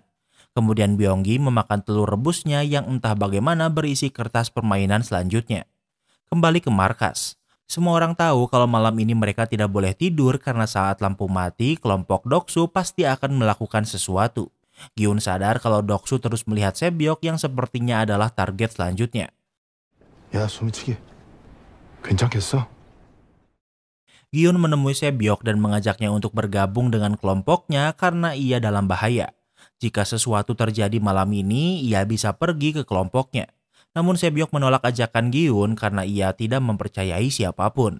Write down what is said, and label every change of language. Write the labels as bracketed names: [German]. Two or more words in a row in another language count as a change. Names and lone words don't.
[Indonesian] Kemudian Byonggi memakan telur rebusnya yang entah bagaimana berisi kertas permainan selanjutnya. Kembali ke markas. Semua orang tahu kalau malam ini mereka tidak boleh tidur karena saat lampu mati, kelompok Doksu pasti akan melakukan sesuatu. Gyun sadar kalau Doksu terus melihat Sebyok yang sepertinya adalah target selanjutnya. [Korean] 야, 소미치기. 괜찮겠어? [Indonesian] Gyun menemui Sebyok dan mengajaknya untuk bergabung dengan kelompoknya karena ia dalam bahaya. Jika sesuatu terjadi malam ini, ia bisa pergi ke kelompoknya. Namun Sebyok menolak ajakan Gyun karena ia tidak mempercayai siapapun.